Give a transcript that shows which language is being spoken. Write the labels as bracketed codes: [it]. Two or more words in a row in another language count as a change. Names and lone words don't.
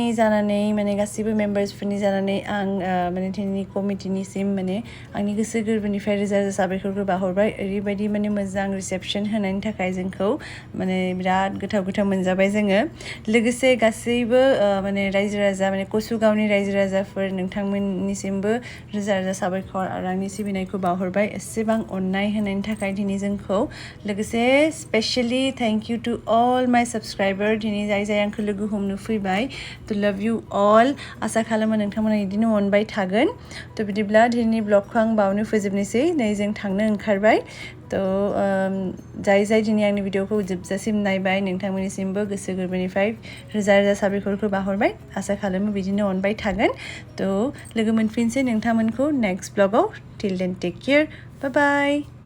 [brx] जानानै माने गासिबो मेम्बार्सफोरनि जानानै आं माने दिनैनि कमिटिनिसिम माने आंनि गोसो गोरबोनिफ्राय रोजा रोजा साबायखरखौ बाहरबाय ओरैबायदि माने मोजां रिसेपसन होनायनि थाखाय जोंखौ माने बिराद गोथाव मोनजाबाय जोङो लोगोसे गासैबो माने रायजो राजा माने कचुगावनि रायजो राजाफोर नोंथांमोननिसिमबो रोजा रोजा साबायखर आरो आंनि सिबिनायखौ बाहरबाय एसेबां अननाय होनायनि थाखाय दिनै जोंखौ लोगोसे [en] specially thank you to all my subscriber [brx] दिनै जाय आंखौ लोगो हमनो फैबाय [en] to love you all [brx] आसा खालामो नोंथांमोना बिदिनो अनबाय थागोन थ' बिदिब्ला दिनैनि ब्लगखौ आं बावनो फोजोबनोसै नै जों थांनो ओंखारबाय थ' जाय दिनै आंनि भिडिअखौ जोबजासिम नायबाय नोंथांमोननिसिमबो गोसो गोरबोनिफ्राय रोजा रोजा साबायखरखौ बाहरबाय आसा खालामो बिदिनो अनबाय थागोन थ' लोगो मोनफिनसै नोंथांमोनखौ नेक्स्ट ब्लगाव [en] till then take care bye bye